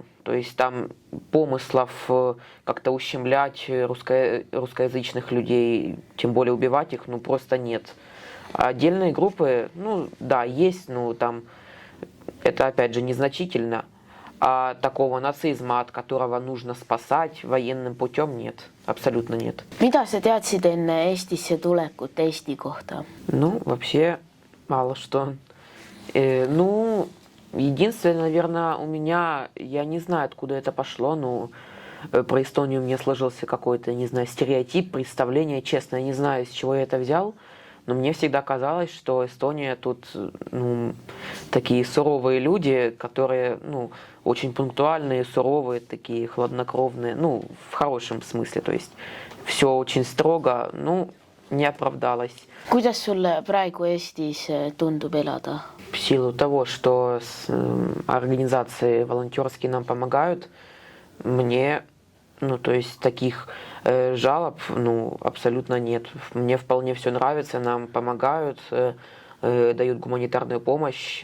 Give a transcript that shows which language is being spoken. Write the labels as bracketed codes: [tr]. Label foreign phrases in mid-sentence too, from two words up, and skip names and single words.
[ru] То есть, там помыслов как-то ущемлять русскоязычных людей, тем более убивать их, ну, просто нет. А отдельные группы, ну да, есть, но там это опять же незначительно. А такого нацизма, от которого нужно спасать военным путем, нет, абсолютно нет. [et] Mida sa teadsid enne Eestisse tulekut Eesti kohta? [ru] Ну, вообще мало что. Ну, единственное, наверное, у меня, я не знаю, откуда это пошло, но про Эстонию у меня сложился какой-то, не знаю, стереотип, представление. Честно, я не знаю, с чего я это взял. Но мне всегда казалось, что Эстония тут ну, такие суровые люди, которые ну, очень пунктуальные, суровые, такие хладнокровные, ну, в хорошем смысле. То есть все очень строго, ну, не оправдалось. [et] Kuidas sulle praegu Eestis tundub elada? [ru] В силу того, что организации волонтерские нам помогают, мне, ну, то есть таких жалоб, ну, абсолютно нет. Мне вполне все нравится, нам помогают, дают гуманитарную помощь.